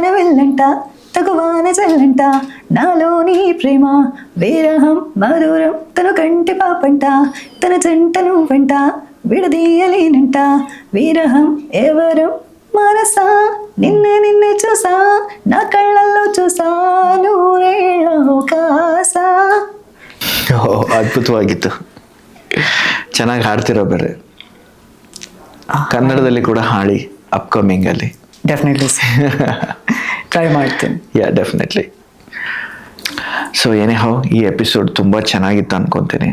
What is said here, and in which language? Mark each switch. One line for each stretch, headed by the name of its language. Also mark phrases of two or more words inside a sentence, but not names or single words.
Telugu: వెళ్ళంట తగువాన చెల్లంట, నాలోని ప్రేమ విరహం మధురం, తను కంటి పాపంట, తన జంట నువ్వంట, విడదీయలేనంట, విరహం ఎవరం మనసా, నిన్నే నిన్నే చూసా, నా కళ్ళల్లో చూసా, నూరేళ్ళ కాಸ.
Kannada: ಅದ್ಭುತವಾಗಿತ್ತು. ಚೆನ್ನಾಗಿ ಹಾಡ್ತಿರೋ ಬೇರೆ. ಕನ್ನಡದಲ್ಲಿ ಕೂಡ ಹಾಡಿ ಅಪ್ಕಮಿಂಗ್ ಅಲ್ಲಿ.
English: definitely try
Kannada: ಮಾಡ್ತೀನಿ. ಡೆಫಿನೆಟ್ಲಿ. ಸೊ ಏನೇಹೋ ಈ ಎಪಿಸೋಡ್ ತುಂಬ ಚೆನ್ನಾಗಿತ್ತು ಅನ್ಕೊತೀನಿ.